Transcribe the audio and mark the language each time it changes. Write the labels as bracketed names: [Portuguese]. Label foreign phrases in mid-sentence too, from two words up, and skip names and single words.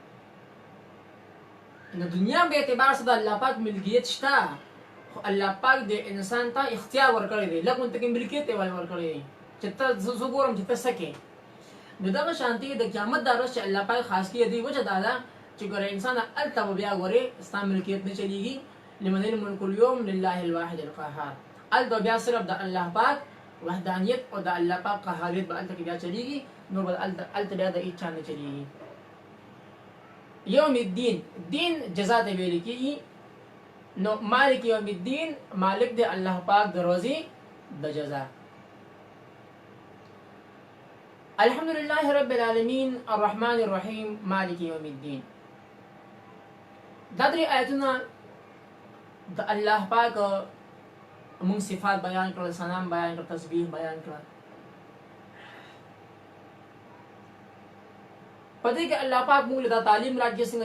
[Pashto] نو دنیا په اعتبار سره د الله پاک ملکیت شته خو الله پاک د انسان ته اختیار ورکړی دی لږ ورته ملکیت یې ورکړی دی چې ته زه ګورم چې ته څه کوې نو دغه شانتي د قیامت دا ورځ چې الله پاک خاص کړي دی وجه دا ده چې ګوره انسان هلته به بیا ګورې ستا ملکیت نه چلېږي [Arabic] لمن الملک اليوم لله الواحد القهار [Pashto] هلته بیا صرف د الله پاک وحدانیت او د الله پاک قهاریت به هلته کې بیا چلېږي نو به هلته بیا د هېڅ چا نه چلېږي [Arabic] یوم الدین [Pashto] دین جزا ته ویل کېږي نو [Arabic] مالک یوم الدین [Pashto] مالک د الله پاک د ورځې د جزا [Arabic] الحمد لله رب العالمین الرحمن الرحیم مالک یوم الدین [Pashto] دا درې آیتونه د الله پاک مونږ صفات بیان کړل سلام بیان کړل تسبیح بیان کړل پدې کې الله پاک موږ له تعلیم راځي څنګه